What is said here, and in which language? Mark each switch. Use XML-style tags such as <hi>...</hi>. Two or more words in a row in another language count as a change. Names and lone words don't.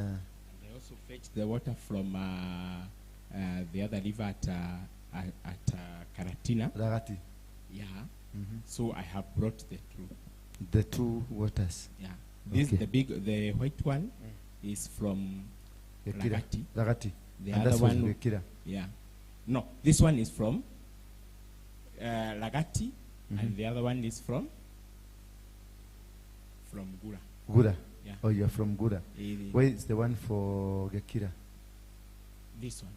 <en>and I also fetched the water from the other river at Karatina. Ragati. Yeah. So I have brought the 2. The 2 waters. Yeah. This Okay. the white one is from Gekira. Ragati. Ragati. The And other that's from one, Gekira. yeah. No, this one is from Lagati, and the other one is from Gura. Gura. Yeah. Oh, you're from Gura. Where is the one for Gekira? This one.</en>